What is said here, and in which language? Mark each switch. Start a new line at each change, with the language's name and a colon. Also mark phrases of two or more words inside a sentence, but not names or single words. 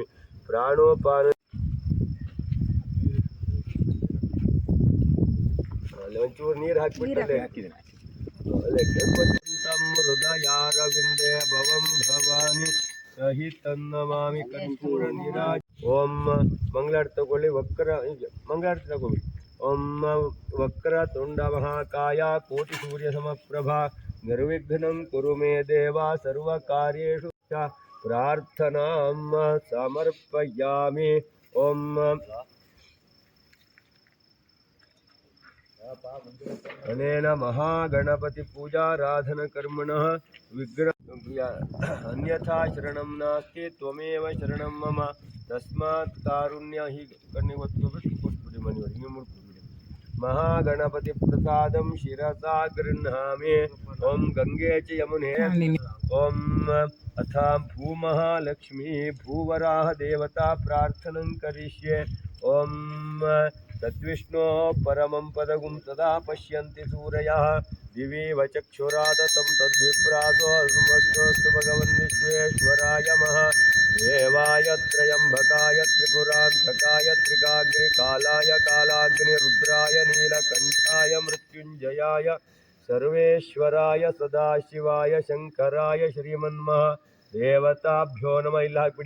Sanskrit: ಪ್ರಾಣೋಪಾನ
Kannada: ಒಂಚೂರು ನೀರು ಹಾಕಿಬಿಟ್ಟೆ
Sanskrit: ಹೃದಯಾರವಿಂದೇ ಭವಂ ಭವಾನಿ ಸಹಿತನ್ನಮಾಮಿ ಕರ್ಪೂರ ನೀರಾಜ.
Kannada: ಓಂ ಮಂಗಳಾರತಿ ತಗೊಳ್ಳಿ. ಮಂಗಳಾರತಿ ತಗೋಬಿಡಿ.
Sanskrit: ಓಂ ವಕ್ರ ತುಂಡ ಮಹಾಕಾಯ ಕೋಟಿ ಸೂರ್ಯ ಸಮಪ್ರಭಾ ನಿರ್ವಿಘ್ನಂ ಕುರು ಮೇ ದೇವ ಸರ್ವಕಾರ್ಯೇಷು ಪ್ರಾರ್ಥನಾಂ ಸಮರ್ಪಯಾಮಿ. ಓಂ ಅನೇನ ಮಹಾಗಣಪತಿ ಪೂಜಾರಾಧನ ಕರ್ಮಣಃ ವಿಗ್ರಹ ಅನ್ಯಥಾ ಶರಣಂ ನಾಸ್ತಿ ತ್ವಮೇವ ಶರಣಂ ಮಮ ತಸ್ಮಾತ್ ಕಾರುಣ್ಯ.
Kannada: ಹೀಗೆ ಕಣ್ಣಿಗೆ ಒತ್ಕೊಬಿಟ್ಟು ಕೂತ್ಬಿಡಿ. ಮನೆಯವರಿಗೆ ನೀವು ಮುಡ್ಕೊಬಿಡಿ.
Sanskrit: ಮಹಾಗಣಪತಿ ಪ್ರಸಾದಂ ಶಿರಸಾ ಗೃಹ್ಣಾಮಿ. ಓಂ ಗಂಗೆ ಚ ಯಮುನೆ. ಓಂ ಅಥ ಭೂಮಹಾಲಕ್ಷ್ಮೀ ಭೂವರಾಹ ದೇವತಾ ಪ್ರಾರ್ಥನಂ ಕರಿಷ್ಯೆ. ಓಂ ತದ್ವಿಷ್ಣೋ ಪರಮಂ ಪದಗುಂ ತದಾ ಪಶ್ಯಂತಿ ಸೂರಯಃ ದಿವೀವ ಚಕ್ಷುರಾದತಂ ತದ್ವಿಪ್ರಾಸೋ ಅಸ್ಮದ್ಯೋಸ್ತು ಭಗವನ್ ವಿಶ್ವೇಶ್ವರಾಯ ಮಹಾದೇವಾಯ ತ್ರಯಂಬಕಾಯ ತ್ರಿಪುರಾಂತಕಾಯ ತ್ರಿಕಾಗ್ನಿಕಾಲಾಯ ಕಾಲಾಗ್ನಿ ರುದ್ರಾಯ ನೀಲಕಂಠಾಯ ಮೃತ್ಯುಂಜಯಾಯ ಸರ್ವೇಶ್ವರಾಯ ಸದಾಶಿವಾಯ ಶಂಕರಾಯ ಶ್ರೀಮನ್ಮಃ ದೇವತಾಭ್ಯೋ ನಮಃ.
Kannada: ಇಲ್ಲ ಹಾಕ್ಬಿಡಿ.